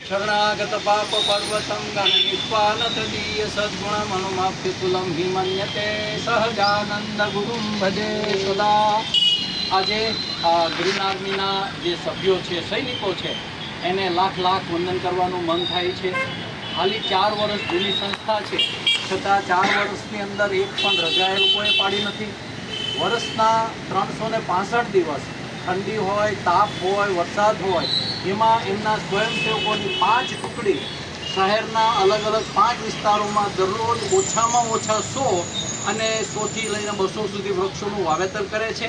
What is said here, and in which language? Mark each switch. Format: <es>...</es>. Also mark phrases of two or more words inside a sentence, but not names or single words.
<sa>शरणागत पाप पर्वतं गणनिष्पान तदीय सद्गुणमनुमाप्यतुलं हि मन्यते सहजानंद गुरुं भजे सदा।</sa> <gu>આજે ગ્રીન આર્મીના જે સભ્યો છે, સૈનિકો છે, એને લાખ લાખ વંદન કરવાનું મન થાય છે. ખાલી 4 વર્ષ જૂની સંસ્થા છે, છતાં 4 વર્ષની અંદર એક પણ રજા એ લોકોએ પાડી નથી. વર્ષના 365 દિવસ ઠંડી હોય, તાપ હોય, વરસાદ હોય, એમાં એમના સ્વયંસેવકોની 5 ટુકડી શહેરના અલગ અલગ 5 વિસ્તારોમાં દરરોજ ઓછામાં ઓછા 100 અને 100થી લઈને 200 સુધી વૃક્ષોનું વાવેતર કરે છે.</gu>